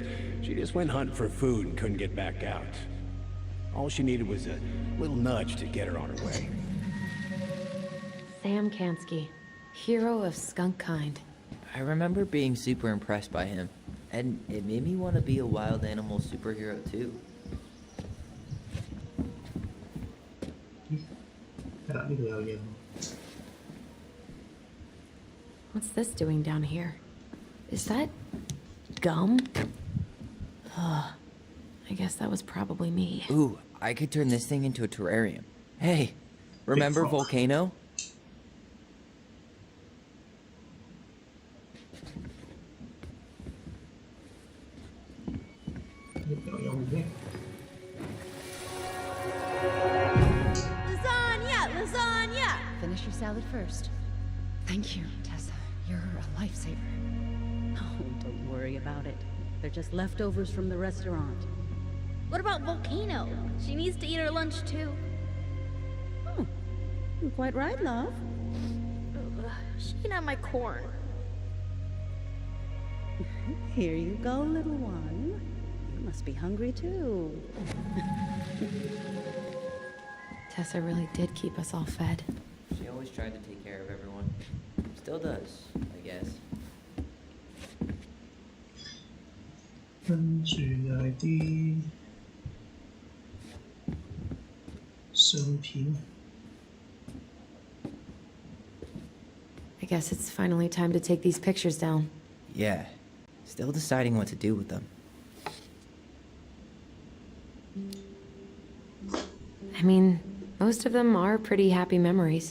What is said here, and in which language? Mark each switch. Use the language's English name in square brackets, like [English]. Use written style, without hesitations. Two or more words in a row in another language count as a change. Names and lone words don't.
[English] She just went hunting for food and couldn't get back out. All she needed was a little nudge to get her on her way. Sam Kansky, hero of skunk kind. I remember being super impressed by him, and it made me want to be a wild animal superhero too. [Cantonese] 係啦，呢度有嘢喎。 [English] What's this doing down here? Is that gum? Ugh. I guess that was probably me. Ooh, I could turn this thing into a terrarium. Hey, remember frog. Volcano? [Cantonese] 呢度有回憶。 [English] Lasagna! Lasagna! Finish your salad first. Thank you, Tessa. You're a lifesaver. Oh, don't worry about it. They're just leftovers from the restaurant. What about Volcano? She needs to eat her lunch too. Oh, you're quite right, love. Ugh, she can have my corn. Here you go, little one. You must be hungry too. Tessa really did keep us all fed. She always tried to take care of everyone. Still does, I guess. [Cantonese] 跟住又係啲相片。 [English] I guess it's finally time to take these pictures down. Yeah, still deciding what to do with them. I mean, most of them are pretty happy memories.